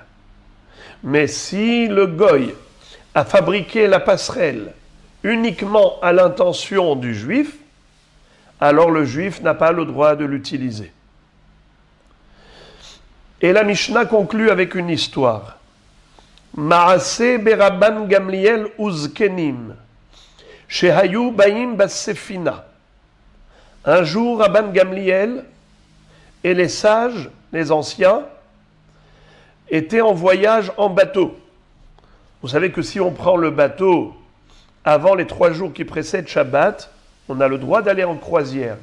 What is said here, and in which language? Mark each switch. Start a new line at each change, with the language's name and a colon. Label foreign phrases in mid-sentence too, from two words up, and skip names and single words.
French: Mais si le goy a fabriqué la passerelle uniquement à l'intention du juif, alors le juif n'a pas le droit de l'utiliser. Et la Mishnah conclut avec une histoire.
Hebrew: מעשה ברבן גמליאל וזקנים, שהיו באים בספינה.
French: Un jour, Rabban Gamliel et les sages, les anciens, étaient en voyage en bateau. Vous savez que si on prend le bateau avant les 3 jours qui précèdent Shabbat, on a le droit d'aller en croisière.